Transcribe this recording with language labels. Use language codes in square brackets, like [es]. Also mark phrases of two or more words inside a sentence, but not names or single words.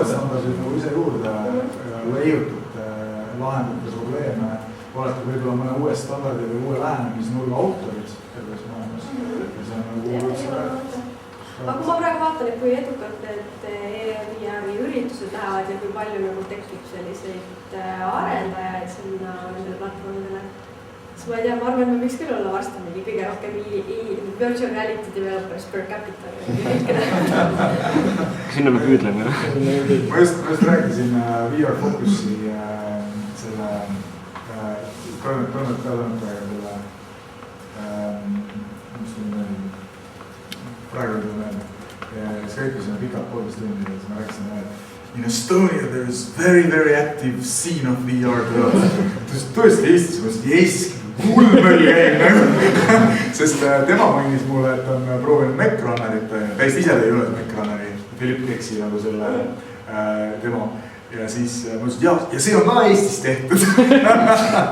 [et] Standardid nagu ise juurde leiutud, lahendate probleeme, olete võib-olla mõne uue standardi või uue lähenemisnurga autorid terves maailmas. See on nagu üldse aga kui ma praegu vaatan, et kui edukalt need EEVR-i üritused lähevad ja kui palju nagu tekib selliseid arendajaid sinna nendele platvormidele, siis ma ei tea, ma arvan, et me võiks küll olla varsti mingi kõige rohkem [en] virtual reality developers per capita. [et] Sinna me püüdleme. Ma just rääkisin VR Focusi selle toimetajaga selle, mis ta nüüd praegu üldse meelde. Skype'is on pikalt 3 tundi ja siis ma rääkisin, et [en] in Estonia there is very active scene of VR development. [et] Tõesti Eestis, ma ütlesin, Eestis hullmöll käib, sest tema mainis mulle, et on proovinud Mecrunnerit, täiesti ise ei ole Mecrunneri, Philip Keksi nagu selle demo. Ja siis ma ütlesin, ja see on ka Eestis tehtud.